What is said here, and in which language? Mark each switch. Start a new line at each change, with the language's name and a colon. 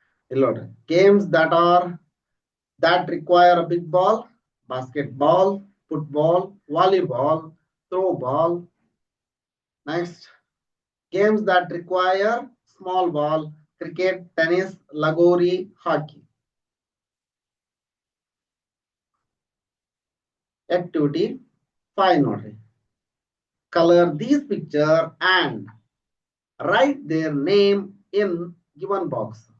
Kannada: ಇಲ್ಲಿ ನೋಡ್ರಿ,
English: Games that require a big ball: basketball, football, volleyball, throw ball. Next, games that require small ball: cricket, tennis, lagori, hockey.
Kannada: Activity 5 ನೋಡ್ರಿ.
English: Color these picture and write their name in given box.